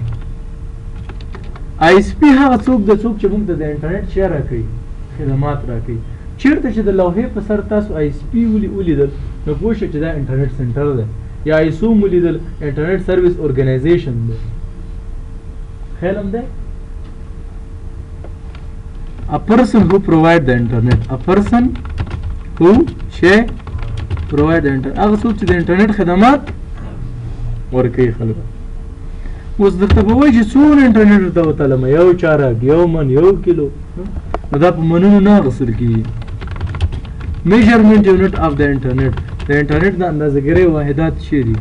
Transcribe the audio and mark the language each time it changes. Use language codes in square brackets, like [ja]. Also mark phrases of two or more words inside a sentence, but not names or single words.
[ps] آی اس پی هغه څوک د څوک چې موږ ته د انټرنیټ شی راکوي، خدمات راکوي. چیرته چې د لوحې په سر تاسو آی اس پی ولیدل نو پوه شئ چې دا [en] internet center [ps] دی، یا آی اس او ولیدل [en] internet service organization [ps] دی. خیال هم دی. [en] A person who provide the internet, a person who provide the internet، [ps] هغه څوک چې د انټرنیټ خدمات ورکوي خلکو. اوس درته به وایي چې څومره انټرنیټ ورته وتلم، یو چارک، یو من، یو کیلو، نو دا په منونو نه اخیستل کېږي. [en] measurement unit of [ps] د انټرنیټ، د انټرنیټ د اندازهګیرۍ واحدات څه دي؟